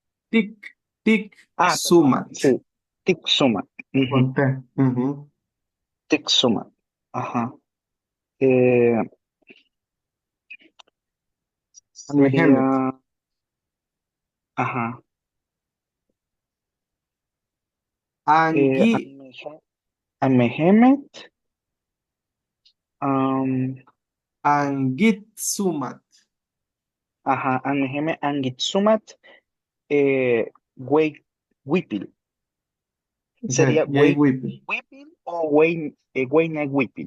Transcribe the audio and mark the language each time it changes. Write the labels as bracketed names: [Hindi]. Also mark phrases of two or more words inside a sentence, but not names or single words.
[Spanish] Sumat. Sí, Tixumat. Con T. Tixumat. Ajá. Sería... Ajá. Amehemet. Angitsumat. Ajá, Amehemet Angitsumat. Wipil. ¿Sería Wipil o Weina Wipil?